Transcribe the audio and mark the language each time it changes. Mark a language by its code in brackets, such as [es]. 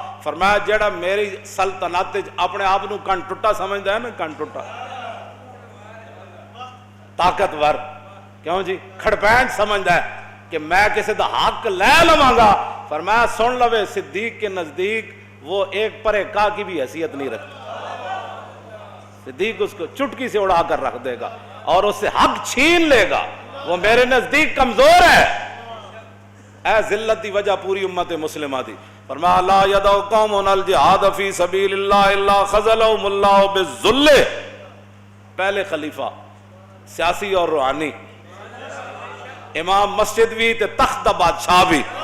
[pa] فرمایا جڑا میری سلطنت اپنے آپ نو کن ٹٹا سمجھدا ہے نا، کن ٹٹا طاقتور، کیوں جی کھڑپینچ سمجھدا ہے کہ میں کسی دا حق لے لواں گا. [ur] فرمایا سن لوے صدیق کے نزدیک وہ ایک پرے کا کی بھی حیثیت نہیں رکھتا. صدیق اس کو چٹکی سے اڑا کر رکھ دے گا اور اس سے حق چھین لے گا. وہ میرے نزدیک کمزور ہے. [pa] اے ذلت دی وجہ پوری امت مسلمہ دی. [ur] فرمایا [ar] لا یدعو قوم الجہاد فی سبیل اللہ الا خذلہم اللہ بالذل. [pa] پہلے خلیفہ سیاسی اور روحانی، امام مسجد بھی تے تخت دا بادشاہ بھی.